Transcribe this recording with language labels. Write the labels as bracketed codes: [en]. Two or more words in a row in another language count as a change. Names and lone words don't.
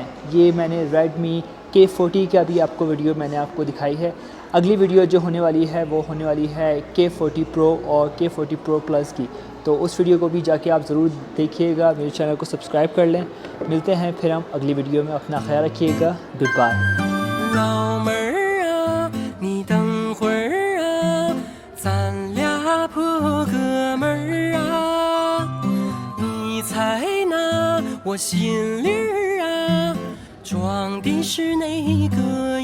[hi] ये मैंने Redmi K40 का भी आपको वीडियो मैंने आपको दिखाई है। अगली वीडियो जो होने वाली है वो होने वाली है K40 Pro और K40 Pro Plus की। तो उस वीडियो को भी जाके आप ज़रूर देखिएगा। मेरे चैनल को सब्सक्राइब कर लें। मिलते हैं फिर हम अगली वीडियो में। अपना ख्याल रखिएगा। [en] good bye. [zh] 老妹儿啊，你等会儿啊，咱俩破哥们儿啊，你猜那我心里儿啊，装的是哪个